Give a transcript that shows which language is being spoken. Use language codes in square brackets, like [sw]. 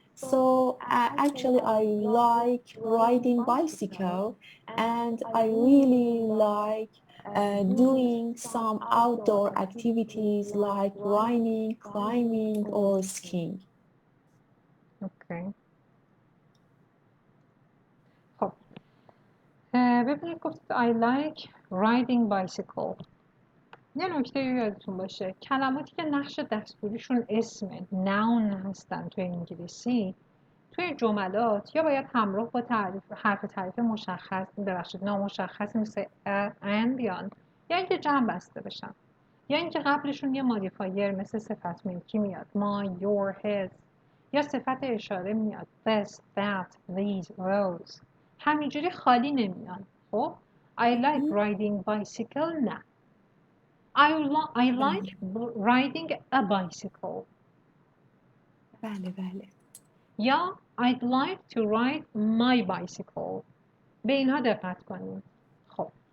[en] So actually, I like riding bicycle, and I really like doing some outdoor activities like running, climbing, or skiing. Okay. [fa] خب ببینید گفتید [en] I like riding bicycle. [fa] یه نکته یادتون باشه کلماتی که نقش دستوریشون اسم noun هستن توی انگلیسی، توی جملات یا باید همراه با حرف تعریف مشخص نامشخصی مثل and بیان، یا اینکه جمع بسته بشن، یا اینکه قبلشون یه مودیفایر مثل صفت ملکی میاد [en] my, your, his. [fa] یا صفت اشاره میاد [en] this, that, these, those. [fa] همینجوری خالی نمیان. خب [en] I like riding bicycle [fa] نه. [en] I like riding a bicycle. [fa] بله بله. یا [en] I'd like to ride my bicycle. [fa] به اینها دقت کنیم. خب